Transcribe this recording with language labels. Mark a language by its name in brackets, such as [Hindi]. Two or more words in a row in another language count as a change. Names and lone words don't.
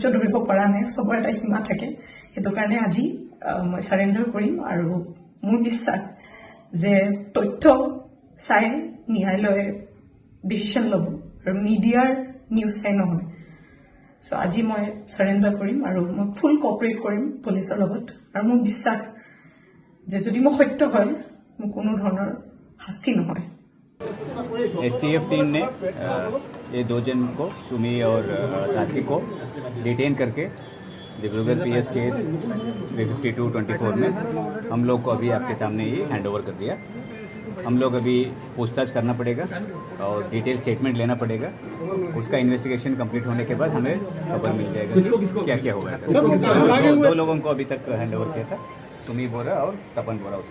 [Assamese] ধৰিব পৰা নাই সবৰ এটা সীমা থাকে হেতু কাৰণে আজি মই সাৰেন্ডাৰ কৰিম আৰু মোৰ বিশ্বাস যে তথ্য চাই ন্যায়ালয়ে ডিসিশন ল'ব আৰু মিডিয়াৰ নিউজ চাই নহয় সো আজি মই সাৰেন্ডাৰ কৰিম আৰু মই [English] full cooperate [Assamese] কৰিম পুলিচৰ লগত আৰু মোৰ বিশ্বাস যে যদি মই সত্য হয় মোৰ কোনো ধৰণৰ শাস্তি নহয় [English] STF team [Hindi] ने ये 2 जन को सुमी और तार्किक को डिटेन करके डिब्रूगढ़ [English] PS case [Hindi] 35224 में हम लोग को अभी आपके सामने ही हैंडओवर कर दिया हम लोग अभी पूछताछ करना पड़ेगा और [English] detail statement [Hindi] लेना पड़ेगा उसका इन्वेस्टिगेशन कंप्लीट होने के बाद हमें खबर मिल जाएगा कि क्या क्या होगा 2 लोगों को अभी तक हैंडओवर किया था सुमी बोरा और तपन बोरा उसके